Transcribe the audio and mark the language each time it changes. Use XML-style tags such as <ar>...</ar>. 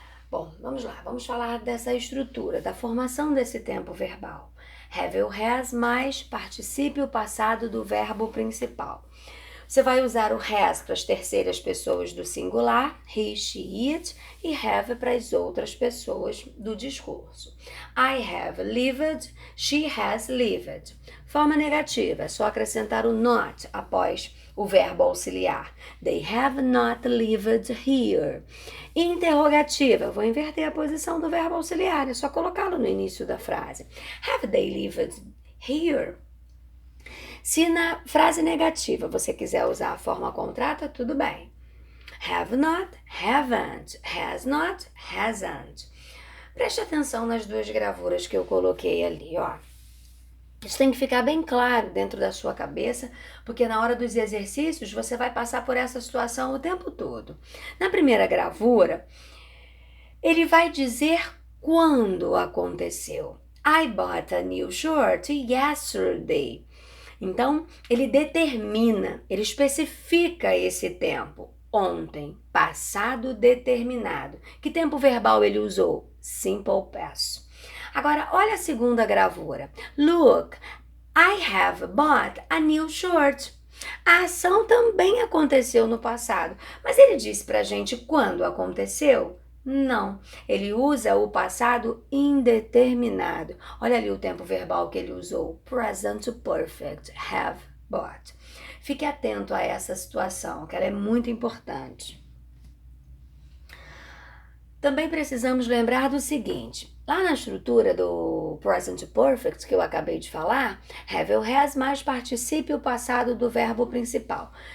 <pt>Bom, vamos lá, vamos falar dessa estrutura, da formação desse tempo verbal. Have ou has mais particípio passado do verbo principal. Você vai usar o has para as terceiras pessoas do singular, he, she, it, e have para as outras pessoas do discurso.</pt> <en>I have lived, she has lived.</en> <pt>Forma negativa, é só acrescentar o not após o verbo auxiliar.</pt> <en>They have not lived here.</en> <pt>Interrogativa, vou inverter a posição do verbo auxiliar, é só colocá-lo no início da frase.</pt> <en>Have they lived here?</en> <pt>Se na frase negativa você quiser usar a forma contrata, tudo bem.</pt> <en>Have not, haven't. Has not, hasn't.</en> <pt>Preste atenção nas duas gravuras que eu coloquei ali, ó. Isso tem que ficar bem claro dentro da sua cabeça, porque na hora dos exercícios você vai passar por essa situação o tempo todo. Na primeira gravura, ele vai dizer quando aconteceu.</pt> <en>I bought a new shirt yesterday.</en> <pt>Então, ele determina, ele especifica esse tempo. Ontem, passado determinado. Que tempo verbal ele usou? Simple past. Agora, olha a segunda gravura.</pt> <en>Look, I have bought a new shirt.</en> <pt>A ação também aconteceu no passado, mas ele disse pra gente quando aconteceu? Não, ele usa o passado indeterminado. Olha ali o tempo verbal que ele usou.</pt> <en>Present perfect, have bought.</en> <pt>Fique atento a essa situação, que ela é muito importante. Também precisamos lembrar do seguinte, lá na estrutura do present perfect que eu acabei de falar, have ou has mais particípio passado do verbo principal.</pt>